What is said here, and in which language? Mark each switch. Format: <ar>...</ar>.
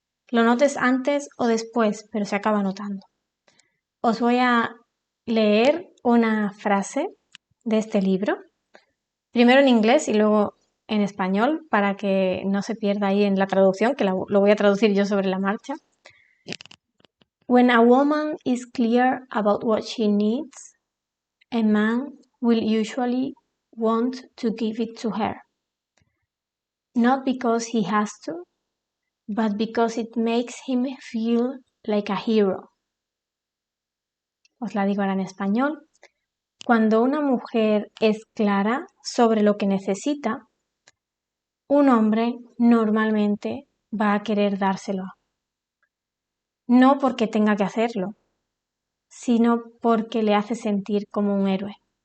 <es>Lo notes antes o después, pero se acaba notando. Os voy a leer una frase de este libro, primero en inglés y luego en español, para que no se pierda ahí en la traducción, que lo voy a traducir yo sobre la marcha.</es> <en>When a woman is clear about what she needs, a man will usually want to give it to her. Not because he has to, but because it makes him feel like a hero.</en> <es>Os la digo ahora en español. Cuando una mujer es clara sobre lo que necesita, un hombre normalmente va a querer dárselo. No porque tenga que hacerlo, sino porque le hace sentir como un héroe.</es>